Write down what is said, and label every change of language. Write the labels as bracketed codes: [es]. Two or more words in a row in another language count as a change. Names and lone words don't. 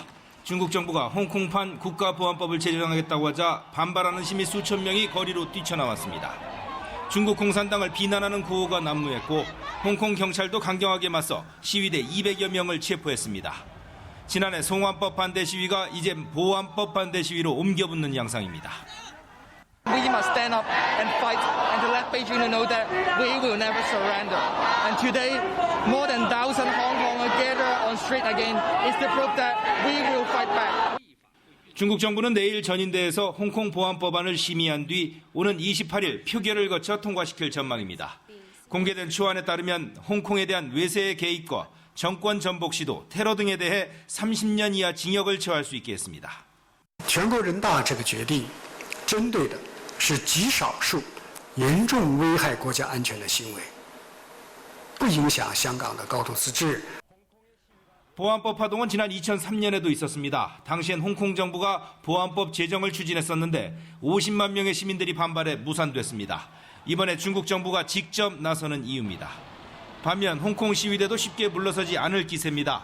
[ko] 중국 정부가 홍콩판 국가보안법을 제정하겠다고 하자 반발하는 시민 수천 명이 거리로 뛰쳐나왔습니다. 중국 공산당을 비난하는 구호가 난무했고 홍콩 경찰도 강경하게 맞서 시위대 200여 명을 체포했습니다. 지난해 송환법 반대 시위가 이제 보안법 반대 시위로 옮겨붙는 양상입니다. [en] We must stand up and fight and to let Beijing know that we will never surrender. And today, more than 1,000 Hong Kongers gather on street again is the proof that we will fight back. [ko] 중국 정부는 내일 전인대에서 홍콩 보안법안을 심의한 뒤 오는 28일 표결을 거쳐 통과시킬 전망입니다. 공개된 초안에 따르면 홍콩에 대한 외세의 개입과 정권 전복 시도, 테러 등에 대해 30년 이하 징역을 처할 수 있게 했습니다. [zh] 全国人大这个决定针对的是极少数严重危害国家安全的行为，不影响香港的高度自治。 [ko] 보안법 파동은 지난 2003년에도 있었습니다. 당시엔 홍콩 정부가 보안법 제정을 추진했었는데 50만 명의 시민들이 반발해 무산됐습니다. 이번에 중국 정부가 직접 나서는 이유입니다. 반면 홍콩 시위대도 쉽게 물러서지 않을 기세입니다.